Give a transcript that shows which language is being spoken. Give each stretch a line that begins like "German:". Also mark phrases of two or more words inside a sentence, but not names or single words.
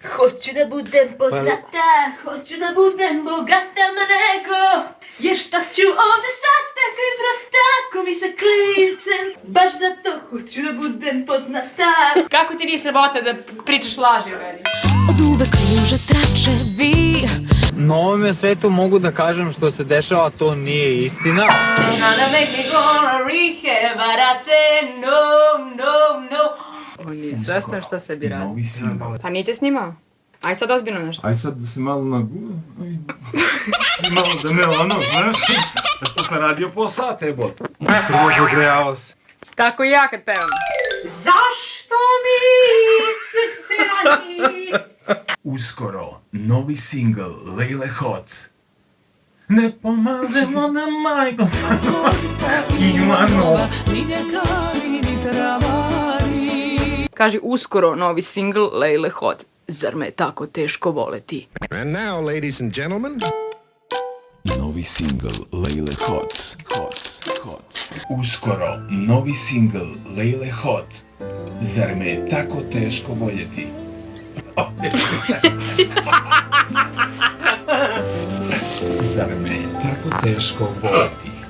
Serbian: Hoću da budem poznata, hoću da budem bogata, ma nego, jer šta ću ovde sad takvim prostakom i sa klincem, baš zato hoću da budem poznata. Kako ti nije sramota da pričaš laži o meni? Od uvek kruže tračevi. Na ovome svetu mogu da kažem što se dešava, to nije istina.
English: Tryna make me gonna rehab, but I say no, no, no.
Serbian: On nije svestan šta sebi radi. Novi single. Pa nije te snimao? Aj sad ozbiljno nešto. Aj sad da se malo Malo da me ono, znaš, što sam radio po sata, jebot. Prvo zagrejavao se. Tako i ja kad pevam. Zašto mi srce rani? Uskoro, novi single Lejle Hot. Ne pomažemo na majko, Ivano. Kaži uskoro novi singl Lejle Hot. Zar me tako teško voleti?
English: And now, ladies and gentlemen,
Serbian: Novi single Lejle Hot. Uskoro, novi single Lejle Hot. Zar me je tako teško voljeti? Zar me je tako teško voljeti?